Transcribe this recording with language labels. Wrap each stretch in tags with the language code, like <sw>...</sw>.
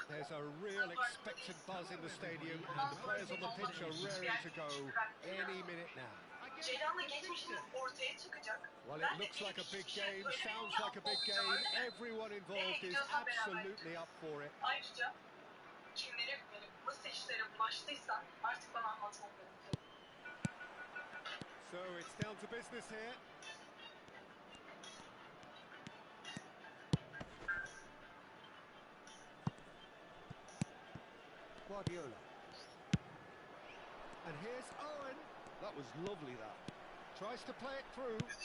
<en>There's a real expectant buzz in the stadium, and the players on the pitch are raring to go any minute now.</en> <tr>Ceylan'la geçmişiniz ortaya çıkacak.</tr> <en>Well, it looks like a big game, sounds like a big game. Everyone involved is absolutely up for it.</en> <tr>Ayrıca kimlere güvenip nasıl işlere bulaştıysan artık bana anlatman gerekiyor.</tr> <en>So it's down to business here. Guardiola. And here's Owen. That was lovely, that. Tries to play it through.</en>